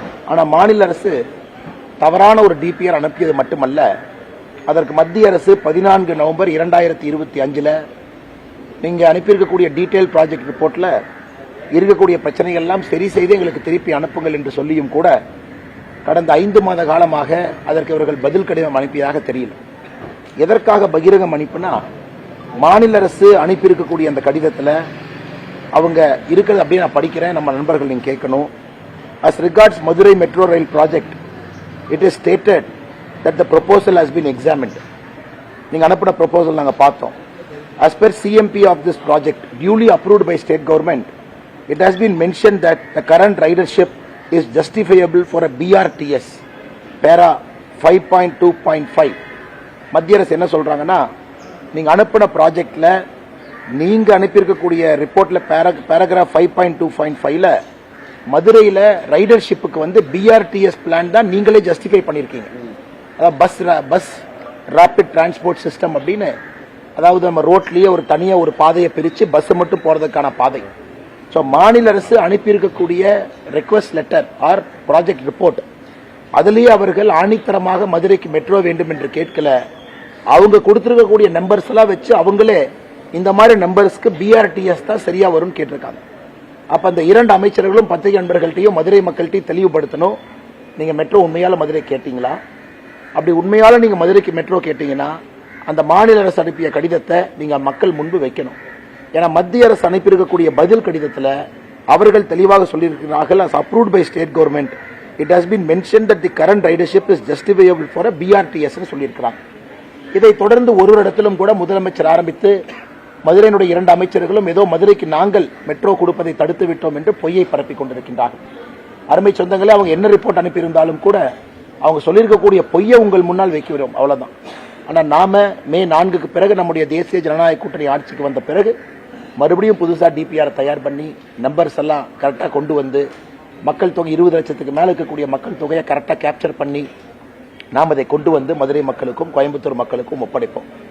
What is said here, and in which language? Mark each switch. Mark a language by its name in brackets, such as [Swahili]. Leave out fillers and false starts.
[Tamil] ஆனால் மாநில அரசு தவறான ஒரு DPR அனுப்பியது மட்டுமல்ல, அதற்கு மத்திய அரசு 14 நவம்பர் 2025 நீங்க அனுப்பியிருக்கக்கூடிய டீடைல் ப்ராஜெக்ட் ரிப்போர்ட்ல இருக்கக்கூடிய பிரச்சனைகள் எல்லாம் சரி செய்து எங்களுக்கு திருப்பி அனுப்புங்கள் என்று சொல்லியும் கூட கடந்த 5 மாத காலமாக அதற்கு இவர்கள் பதில் கடிதம் அனுப்பியதாக தெரியல. எதற்காக பகிரங்கம் அனுப்பினா, மாநில அரசு அனுப்பியிருக்கக்கூடிய அந்த கடிதத்தில் அவங்க இருக்கிறது அப்படியே நான் படிக்கிறேன், நம்ம நண்பர்கள் நீங்க கேட்கணும். [English] As regards Madurai Metro Rail project, it is stated that the proposal has been examined. [Tamil] நீங்க அனுப்பின proposal நாங்க பார்த்தோம். [English] As per CMP of this project, duly approved by state government, it has been mentioned that the current ridership is justifiable for a BRTS. Para 5.2.5. [Tamil] மத்திய அரசு என்ன சொல்றாங்கன்னா, நீங்க அனுப்பின ப்ராஜெக்ட்ல நீங்க அனுப்பியிருக்கக்கூடிய ரிப்போர்ட்ல பேராகிராஃப் 5.2.5ல மதுரையில ரைடர்ஷிப்புக்கு வந்து BRTS பிளான் தான் நீங்களே ஜஸ்டிஃபை பண்ணிருக்கீங்க. அதாவது பஸ் ராபிட் டிரான்ஸ்போர்ட் சிஸ்டம் அப்படின்னு, அதாவது நம்ம ரோட்லயே ஒரு தனியா ஒரு பாதையை பிரிச்சு பஸ் மட்டும் போறதுக்கான பாதை. ஸோ மாநில அரசு அனுப்பியிருக்கக்கூடிய request letter R project report, அதுலேயே அவர்கள் ஆணித்தரமாக மதுரைக்கு மெட்ரோ வேண்டும் என்று கேட்கல. அவங்க கொடுத்திருக்கக்கூடிய நம்பர்ஸ் எல்லாம் வச்சு அவங்களே இந்த மாதிரி நம்பர்ஸ்க்கு BRTS தான் சரியா வரும்னு கேட்டிருக்காங்க. அப்ப அந்த 2 அமைச்சர்களும் பத்திரிகை நண்பர்கள்ட்டையும் மதுரை மக்கள்கிட்டையும் தெளிவுபடுத்தணும், நீங்க மெட்ரோ உண்மையால மதுரை கேட்டீங்களா? அப்படி உண்மையால நீங்க மதுரைக்கு மெட்ரோ கேட்டீங்கன்னா அந்த மாநில அரசு அனுப்பிய கடிதத்தை நீங்க மக்கள் முன்பு வைக்கணும். ஏன்னா மத்திய அரசு அனுப்பியிருக்கக்கூடிய பதில் கடிதத்தில் அவர்கள் தெளிவாக சொல்லியிருக்கிறார்கள், [English] as approved by state government, it has been mentioned that the current ridership is justifiable for a BRTS [Tamil] ன்னு சொல்லியிருக்கிறாங்க. இதை தொடர்ந்து ஒரு இடத்திலும் கூட முதலமைச்சர் ஆரம்பித்து மதுரையினுடைய 2 அமைச்சர்களும் ஏதோ மதுரைக்கு நாங்கள் மெட்ரோ கொடுப்பதை தடுத்து விட்டோம் என்று பொய்யை பரப்பிக் கொண்டிருக்கின்றார்கள். அருமை சொந்தங்களே, அவங்க என்ன ரிப்போர்ட் அனுப்பியிருந்தாலும் கூட அவங்க சொல்லியிருக்கக்கூடிய பொய்யை உங்கள் முன்னால் வைக்கிறோம், அவ்வளவுதான். ஆனால் நாம மே 4க்கு பிறகு நம்முடைய தேசிய ஜனநாயக கூட்டணி ஆட்சிக்கு வந்த பிறகு மறுபடியும் புதுசா DPR தயார் பண்ணி நம்பர்ஸ் எல்லாம் கரெக்டா கொண்டு வந்து மக்கள் தொகை 20 லட்சத்துக்கு மேல இருக்கக்கூடிய மக்கள் தொகையை கரெக்டா கேப்சர் பண்ணி நாம் அதை கொண்டு வந்து மதுரை மக்களுக்கும் கோயம்புத்தூர் மக்களுக்கும் ஒப்படைப்போம்.